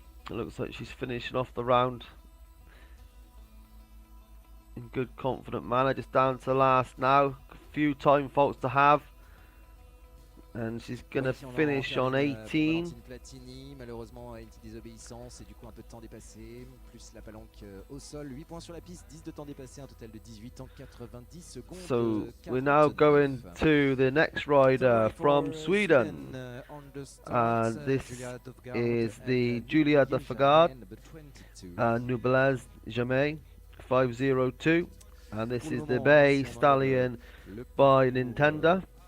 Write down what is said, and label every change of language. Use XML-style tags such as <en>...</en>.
<en>It looks like she's finishing off the round in good confident manner. Just down to the last now. A few time faults to have. And she's going to finish on 18.</en> <fr>Malheureusement, une petite désobéissance et du coup un peu de temps dépassé. Plus la palanque au sol. 8 points sur la piste, 10 de temps dépassé, un total de 18 en 90 secondes.</fr> <en>So we're now going to the next rider from Sweden. And this is the Julia de Fagard, Noblesse Jamais 502. And this is the Bay Stallion by Nintendo.</en>